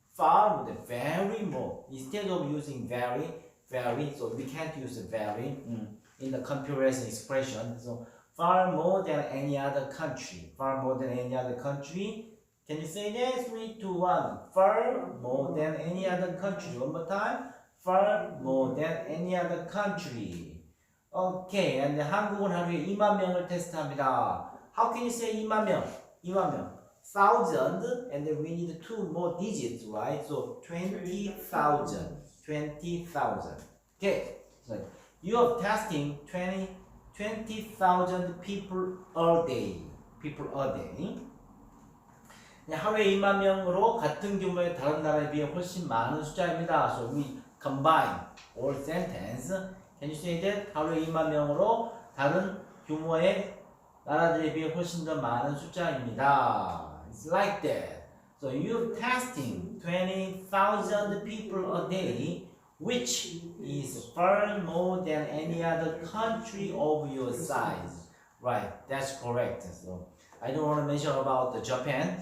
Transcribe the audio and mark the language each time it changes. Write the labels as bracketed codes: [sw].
[en] far more than, very more. Instead of using very, so we can't use very in the comparison expression. So far more than any other country. Far more than any other country. Can you say that? 3, 2, 1. Far more than any other country. One more time. Far more than any other country. Okay, and [ko] 한국은 하루에 2만 명을 테스트합니다. [en] How can you say 2만 명? [ko] 2만 명. [en] 1,000, and then we need 2 more digits, right? So 20,000. 20,000. Okay, so you are testing 20,000 people a day. People a day. [ko] 하루에 2만 명으로 같은 규모의 다른 나라에 비해 훨씬 많은 숫자입니다. [en] So we combine all sentence. Can you say that? [ko] 하루에 2만 명으로 다른 규모의 나라들에 비해 훨씬 더 많은 숫자입니다. [en] It's like that. So you're testing 20,000 people a day, which is far more than any other country of your size. Right, that's correct. So I don't want to mention about Japan.